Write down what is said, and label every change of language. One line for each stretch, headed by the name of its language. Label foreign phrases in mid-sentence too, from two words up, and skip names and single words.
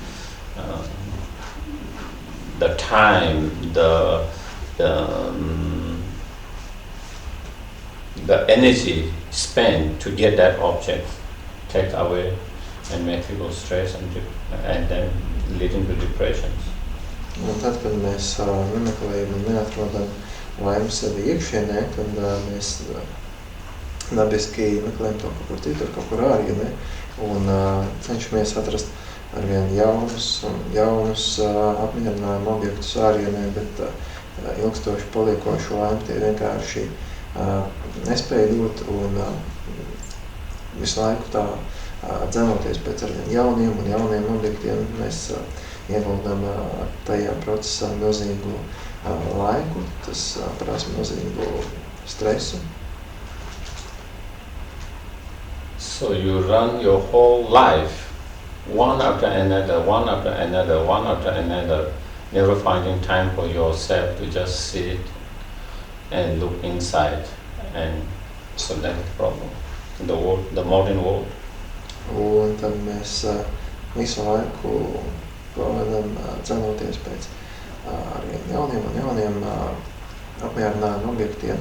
English: The time, the energy spent to get that object takes away and make people stress and then leading to depressions.
Latvian: Un tad, kad mēs nemeklējam un neatrodam laimi sevi iekšienē, tad mēs dabiski meklējam to kaut kur citur, kaut kur ārienē, un cenšamies atrast arvien jaunus apmierinājumu objektus ārienē, bet ilgstoši paliekošu laimi tie vienkārši nespēja dot, un visu laiku tā dzenoties pēc arvien jauniem objektiem, mēs ieguldam tajā procesā milzīgu laiku, tas prasa milzīgu stresu.
English: So you run your whole life, one after another, never finding time for yourself to just sit and look inside, and so that's the problem in the world, the modern world.
Latvian: Un tad mēs visu laiku pavadam cenoties pēc arī jauniem un jauniem apmierinājumu objektiem.